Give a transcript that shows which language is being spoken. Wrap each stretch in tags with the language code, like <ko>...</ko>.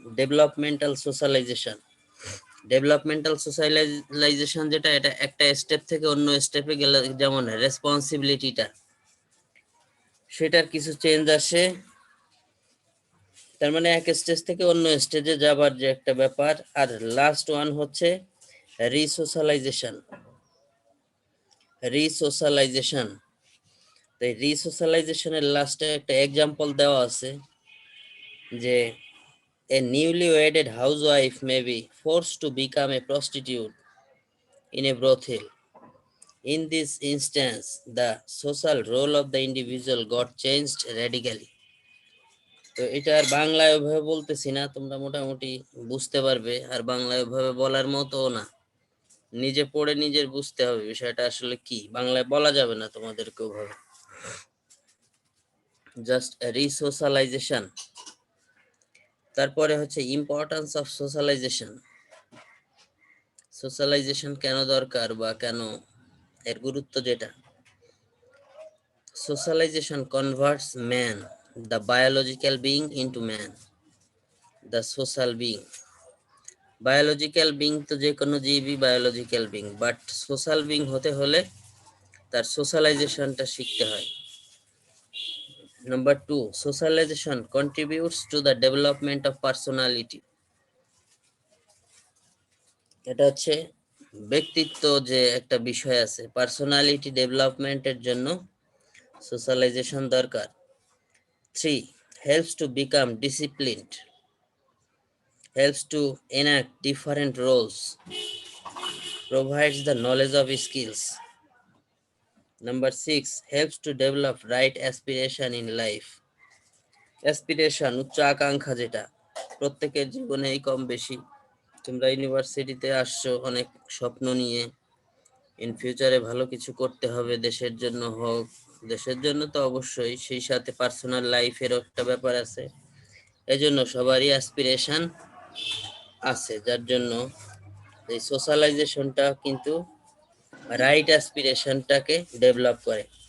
<bn>Developmental socialisation, developmental socialisation যেটা, এটা একটা স্টেপ থেকে অন্য স্টেপে গেলে যেমন রেসপন্সিবিলিটিটা, সেটার কিছু চেঞ্জ আসে, তার মানে এক স্টেজ থেকে অন্য স্টেজে যাবার যে একটা ব্যাপার। আর লাস্ট ওয়ান হচ্ছে রিসোশ্যালাইজেশন। রিসোশ্যালাইজেশন, তাই রিসোশ্যালাইজেশনের লাস্টে একটা এক্সাম্পল দেওয়া আছে যে</bn> <en>a newly wedded housewife may be forced to become a prostitute in a brothel. In this instance, the social role of the individual got changed radically.</en> <bn>তো এটা আর বাংলায় ওইভাবে বলতেছি না, তোমরা মোটামুটি বুঝতে পারবে, আর বাংলায় ওইভাবে বলার মতো না, নিজে পড়ে নিজের বুঝতে হবে বিষয়টা আসলে কি, বাংলায় বলা যাবে না তোমাদেরকে ওইভাবে। জাস্ট রিসোশ্যালাইজেশন। তারপরে হচ্ছে ইম্পর্টেন্স অফ সোশ্যালাইজেশন। সোশ্যালাইজেশন কেন দরকার বা কেন এর গুরুত্ব যেটা,</bn> <en>socialization converts man, the biological being, into man, the social being.</en> <bn>Biological being তো যে কোনো জীবই biological being, but social being হতে হলে তার সোশ্যালাইজেশনটা শিখতে হয়।</bn> <en>Number 2, socialization contributes to the development of personality.</en> <bn>এটা হচ্ছে ব্যক্তিত্ব যে একটা বিষয় আছে, পার্সোনালিটি ডেভেলপমেন্টের জন্য সোশ্যালাইজেশন দরকার।</bn> <en>3, helps to become disciplined, helps to enact different roles, provides the knowledge of skills. Number 6, helps to develop right aspiration in life.</en> <bn>Aspiration, উচ্চ আকাঙ্ক্ষা, যেটা প্রত্যেকের জীবনেই কম বেশি। তোমরা ইউনিভার্সিটিতে আসছো অনেক স্বপ্ন নিয়ে, ইন ফিউচারে ভালো কিছু করতে হবে, দেশের জন্য হোক, দেশের জন্য তো অবশ্যই, সেই সাথে পার্সোনাল লাইফেরও একটা ব্যাপার আছে, এজন্য সবারই অ্যাসপিরেশন আছে, যার জন্য এই সোশ্যালাইজেশনটা কিন্তু রাইট অ্যাসপিরেশনটাকে ডেভেলপ করে।</bn>